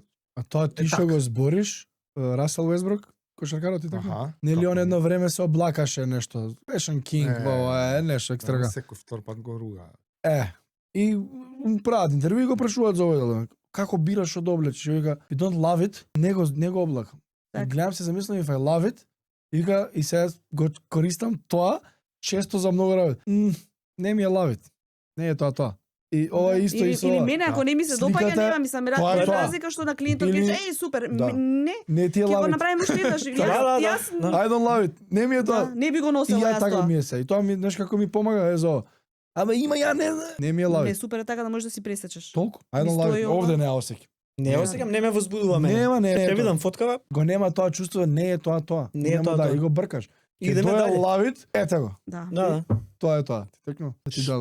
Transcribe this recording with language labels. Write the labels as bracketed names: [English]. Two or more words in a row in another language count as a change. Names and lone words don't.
[Macedonian] А тоа ти Е, што така. го збориш, Расел Уесбрук, кошаркарот и така? Аха. Нели како он не? едно време се облакаше нешто, Fashion King, ова е нешто екстра. Секој втор пат го руга. И прават интервју и го прашуваат за овој дел. Како бираш што да облечеш? И вика, [English] you don't love it, [Macedonian] не го облакам. И Така. гледам се замислам [English] if I love it, [Macedonian] и вика, и сега го користам тоа често за многу работи. Не ми е [English] love it. [Macedonian] Не е тоа. И ова е исто и со или ова. мене ако не ми се допаѓа, Сликата- нема мислам тоа е тоа. разлика што на клиентот Или- каже еј супер, Да. не, Не ти е ќе го лавит. направиме уште еднаш. Да, да, Јас да. [English] I don't love it. [Macedonian] Не ми е тоа. да, не би го И носела ја јас така тоа. ми е се. И тоа ми знаеш како ми помага е за ова. Ама има ја не ми е Не, лавит. супер е така да можеш да си пресечеш. Толку. [English] I [Macedonian] Ми [English] don't [Macedonian] стои [English] love it. [Macedonian] ова. Овде не ја осеќам. Не, Не. осеќам, не ме возбудува мене. Нема, не е Ќе тоа. видам фоткава, Го нема тоа чувство, не е тоа. Не е Нема тоа, да тоа. и го бркаш. Ќе идеме дое дале. лавит, ете го. Да. Да, да. Тоа е тоа. Ти текнува. Ти дал.